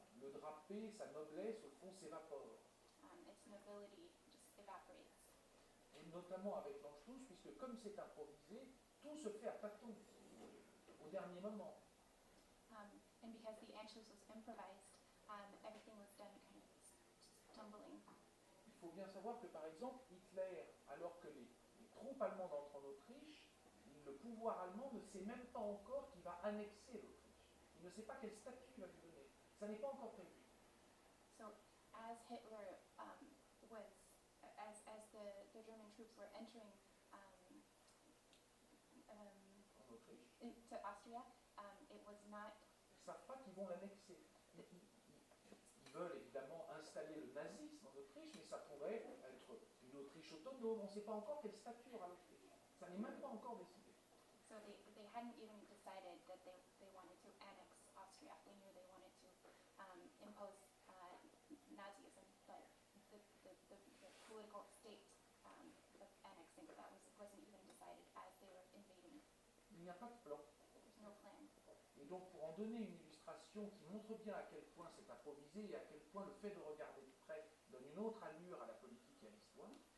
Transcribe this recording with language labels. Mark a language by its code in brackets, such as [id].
[fr] Le drapé, sa noblesse, au fond, s'évapore. [en] Its nobility just evaporates. [fr] Et notamment avec l'Anschluss, puisque comme c'est improvisé, tout se fait à tâtons, au dernier moment. [en] And because the Anschluss was improvised, everything was done kind of stumbling. [fr] Il faut bien savoir que, par exemple, Hitler, alors que les troupes allemandes entrent en Autriche, le pouvoir allemand ne sait même pas encore qu'il va annexer l'Autriche. Il ne sait pas quel statut il va lui donner. Ça n'est pas encore prévu. [en] So as Hitler was, as the German troops were entering [fr] En Autriche. [en] into Austria, it was not. [fr] Ils ne savent pas qu'ils vont l'annexer. Ils veulent évidemment installer le nazisme en Autriche, mais ça pourrait être une Autriche autonome. On ne sait pas encore quel statut aura l'Autriche. Ça n'est même pas encore décidé. [en] So they hadn't even decided that they wanted to annex Austria. They knew they wanted to impose Nazism, but the political state of annexing that wasn't even decided as they were invading. [fr] Il n'y a pas de plan. [en] There's no plan. [fr] Et donc, pour en donner une illustration qui montre bien à quel point c'est improvisé et à quel point le fait de regarder de près donne une autre allure à la politique et à l'histoire,